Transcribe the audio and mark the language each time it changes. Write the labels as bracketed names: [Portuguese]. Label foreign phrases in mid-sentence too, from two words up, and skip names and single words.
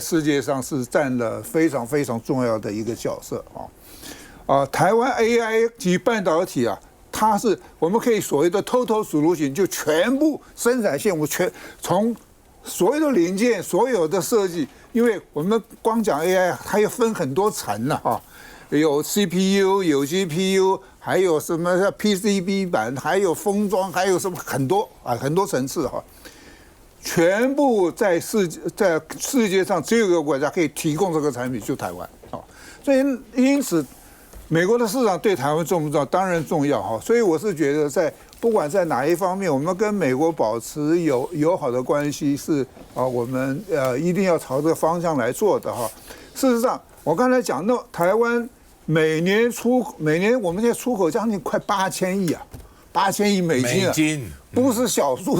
[Chinese] 世界上是占了非常非常重要的一個角色台灣 AI 及半導體它是我們可以所謂的 [English] total solution， [Chinese] 就全部生產線，我從所有的零件、所有的設計，因為我們光講 AI，它要分很多層有 CPU， 有 GPU， 還有什麼 PCB 板，還有封裝，還有什麼很多層次全部在世界上只有一個國家可以提供這個產品，就台灣所以因此。美國的市場對台灣重不重要？當然重要所以我是覺得不管在哪一方面，我們跟美國保持友好的關係是我們一定要朝這個方向來做的事實上，我剛才講那台灣每年我們現在出口將近快8000億，8000億美金不是小數。